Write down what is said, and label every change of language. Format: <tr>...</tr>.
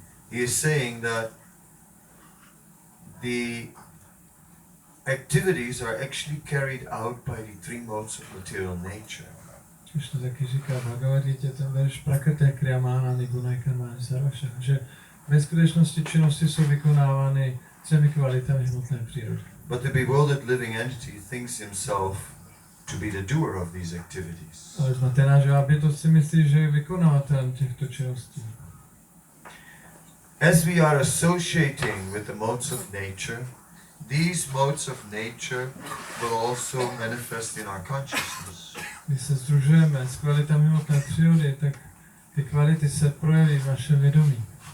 <en>He is saying that the activities are actually carried out by the three modes of material nature.</en> <cs>Krishna taky říká v Bhagavad Gita, ten verš</cs> <sa>Prakriti Kriyamanani Guna Karmani Sarvasa,</sa> <cs>že ve skutečnosti činnosti jsou vykonávány třemi kvalitami hmotné přírody.</cs> <en>But the bewildered living entity thinks himself to be the doer of these activities.</en> <cs>Ale zmatená živá bytost si myslí, že je vykonavatelem těchto činností.</cs> <en>As we are associating with the modes of nature, these modes of nature will also manifest in our consciousness.</en> <cs>Když se sdružujeme s kvalitami hmotné přírody, tak ty kvality se projeví v našem vědomí.</cs>